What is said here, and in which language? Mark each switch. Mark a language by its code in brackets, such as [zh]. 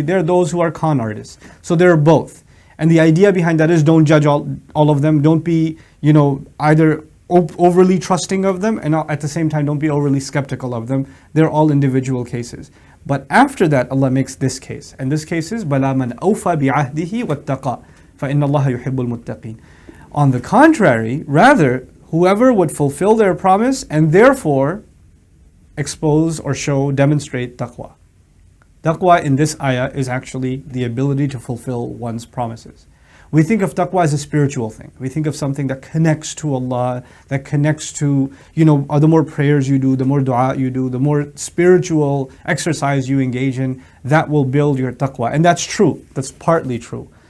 [en] They're those who are con artists. So they're both. And the idea behind that is don't judge all of them. Don't be, either overly trusting of them and at the same time don't be overly skeptical of them. They're all individual cases. But after that, Allah makes this case. And this case is [ar] بَلَا مَنْ أَوْفَى بِعَهْدِهِ وَاتَّقَى فَإِنَّ اللَّهَ يُحِبُّ الْمُتَّقِينَ. [en] On the contrary, rather, whoever would fulfill their promise and therefore expose or demonstrate taqwa. Taqwa in this ayah is actually the ability to fulfill one's promises. We think of taqwa as a spiritual thing. We think of something that connects to Allah, that connects to, the more prayers you do, the more dua you do, the more spiritual exercise you engage in, that will build your taqwa. And that's true. That's partly true.